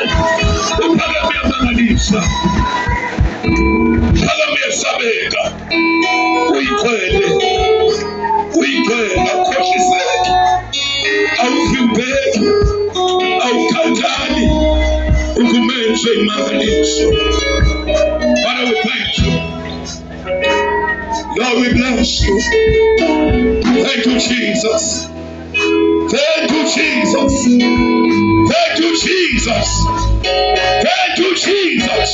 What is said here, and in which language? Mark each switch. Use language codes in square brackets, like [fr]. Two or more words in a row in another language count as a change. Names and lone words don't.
[ss] Uphakame amangalisa. Uphakame esabeka. Uyikhwele. Uyikhwele akhohliseke. Awuvimbeki. Awukhathali. Ukumenze imangaliso. [en] Father, we thank you. Lord, we bless you. Thank you, Jesus. Thank you, Jesus. Thank you, Jesus. Thank you, Jesus.